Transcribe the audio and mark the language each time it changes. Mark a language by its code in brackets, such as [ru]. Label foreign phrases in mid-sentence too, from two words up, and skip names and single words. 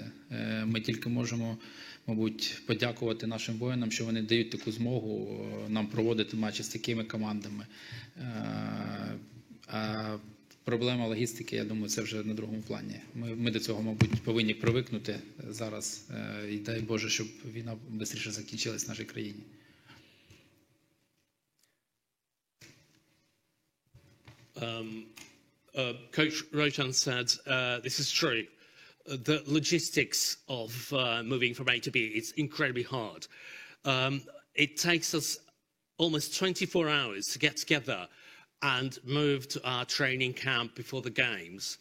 [uk] Ми тільки можемо, мабуть, подякувати нашим воїнам, що вони дають таку змогу нам проводити матчі з такими командами. Проблема логістики, я думаю, це вже на другому плані. Ми до цього, мабуть, повинні привикнути зараз. І дай Боже, щоб війна швидше закінчилась в нашій країні. [en] Coach Rotань said, this is true. The logistics of moving from A to B is incredibly hard. It takes us almost 24 hours to get together and move to our training camp before the games.